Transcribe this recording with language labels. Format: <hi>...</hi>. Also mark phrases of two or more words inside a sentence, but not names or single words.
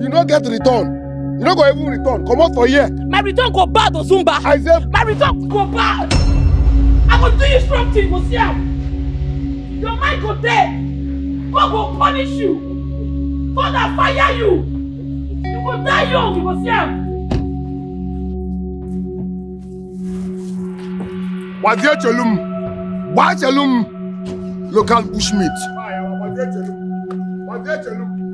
<pcm>You no get return. You no go even return. Come on for here. My return go bad, Ozumba. I said, my return go bad. I go do you something, go see am. Your mind go dead. God go punish you. Father fire you. You go die young, you go see am. Wadia Chelum. Chelum. Local bushmeat. Wadia Chelum.</pcm>